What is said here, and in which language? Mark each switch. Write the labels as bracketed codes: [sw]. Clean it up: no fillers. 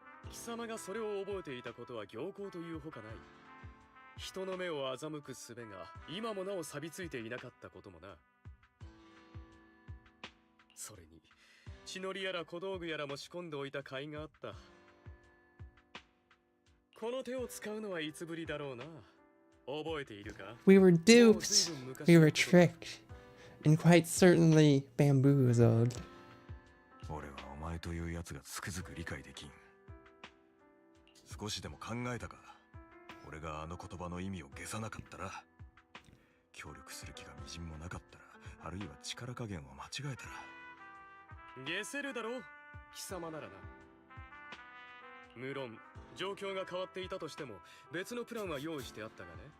[ja] 貴様がそれを覚えていたことは行幸というほかない。人の目を欺く術が今もなお錆びついていなかったこともな。それに血のりやら小道具やらも仕込んでおいた甲斐があった。この手を使うのはいつぶりだろうな。覚えているか？ [en] We were duped. We were tricked. And quite certainly bamboozled. [ja] 俺はお前というやつがつくづく理解できん。少しでも考えたか？俺があの言葉の意味を消さなかったら、協力する気がみじんもなかったら、あるいは力加減を間違えたら。ゲセるだろう、貴様ならな。無論状況が変わっていたとしても別のプランは用意してあったがね。